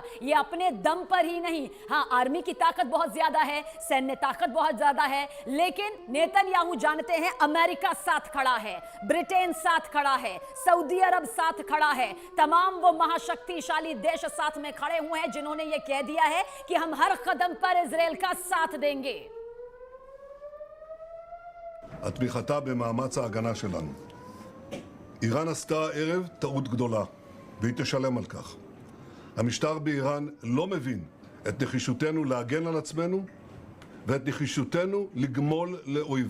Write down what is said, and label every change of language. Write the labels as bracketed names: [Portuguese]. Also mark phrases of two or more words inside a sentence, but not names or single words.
[Hindi] ये अपने दम पर ही नहीं, हाँ आर्मी की ताकत बहुत ज्यादा है, सैन्य ताकत बहुत ज्यादा है, लेकिन नेतन्याहू जानते हैं अमेरिका साथ खड़ा है, ब्रिटेन साथ खड़ा है, सऊदी अरब साथ खड़ा है, तमाम वो महाशक्तिशाली देश साथ में खड़े हुए हैं जिन्होंने ये कह दिया है कि हम हर कदम पर इजराइल का साथ देंगे। [Hebrew] התמיכתה במאמץ ההגנה שלנו. איראן עשתה הערב טעות גדולה, והיא תשלם על כך. המשטר באיראן לא מבין את נחישותנו להגן על עצמנו ואת נחישותנו לגמול לאויבינו.